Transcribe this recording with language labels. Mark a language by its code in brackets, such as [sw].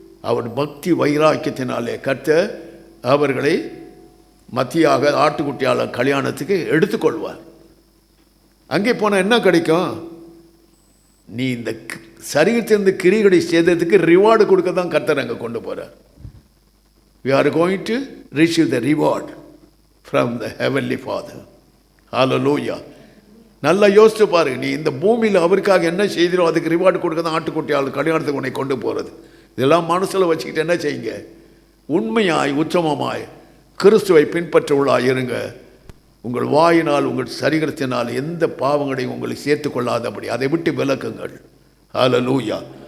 [ta] அவர் பக்தி வைராக்கியத்தினாலே கர்த்தர் அவர்களை மத்தியாக ஆட்டுக்குட்டியாளர் கல்யாணத்துக்கு எடுத்துக்கொள்வார். அங்கே போனால் என்ன கிடைக்கும்? நீ இந்த சரீரத்திலிருந்து கிரிகளை செய்ததுக்கு ரிவார்டு கொடுக்க தான் கர்த்தர் அங்கே கொண்டு போகிறார். [en] We are going to receive the reward from the heavenly Father. [ta] Hallelujah. நல்லா யோசிச்சு பாரு. நீ இந்த பூமியில் அவருக்காக என்ன செய்தோ அதுக்கு ரிவார்டு கொடுக்க தான் ஆட்டுக்குட்டியாளர் கல்யாணத்துக்கு உன்னை கொண்டு போகிறது. இதெல்லாம் மனசில் வச்சுக்கிட்டு என்ன செய்யுங்க? உண்மையாய், உச்சமமாய் கிறிஸ்துவை பின்பற்றுவளாய் இருங்க. உங்கள் வாயினால், உங்கள் சரீரத்தினால் எந்த பாவங்களையும் உங்களை சேர்த்து கொள்ளாதபடி அதை விட்டு விலக்குங்கள். ஹல்லேலூயா.